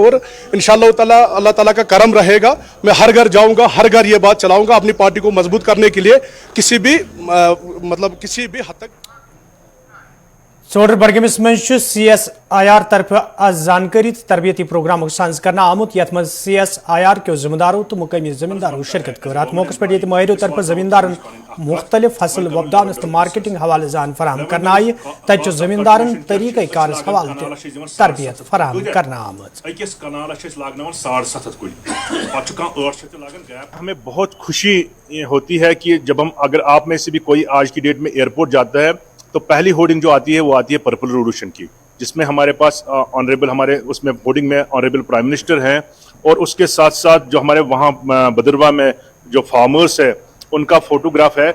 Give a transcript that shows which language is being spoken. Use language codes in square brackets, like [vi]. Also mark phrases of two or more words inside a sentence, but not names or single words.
[hi] और इंशाअल्लाह ताला अल्लाह ताला का करम रहेगा, मैं हर घर जाऊँगा, हर घर ये बात चलाऊँगा अपनी पार्टी को मजबूत करने के लिए, किसी भी हद तक। [ks] सोडर बडगमिस मं CSIR तरफ आज जानकारी तरबियती प्रोग्राम साज कर आमुत यथ मं CSIR के जिम्मेदारों तो मुकामी जमींदारों शिरकत कर। अत मौके पर माहिरों तरफ जमींदारन मुख्तलिफ फसल वपदानस तो मार्केटिंग हवाले जान फराहम करना आई, तत जमींदारन तरीक़ कार हवाले तरबियत फराहम करना आमत। [hi] हमें बहुत खुशी होती है कि जब हम, अगर आप में से भी कोई आज की डेट में एयरपोर्ट जाता है तो पहली होर्डिंग जो आती है वो आती है [en] purple revolution [hi] की, जिसमें हमारे पास ऑनरेबल, हमारे उसमें होर्डिंग में [en] honorable prime minister [hi] हैं, और उसके साथ साथ जो हमारे वहाँ बदरवा में जो फार्मर्स है उनका फोटोग्राफ है।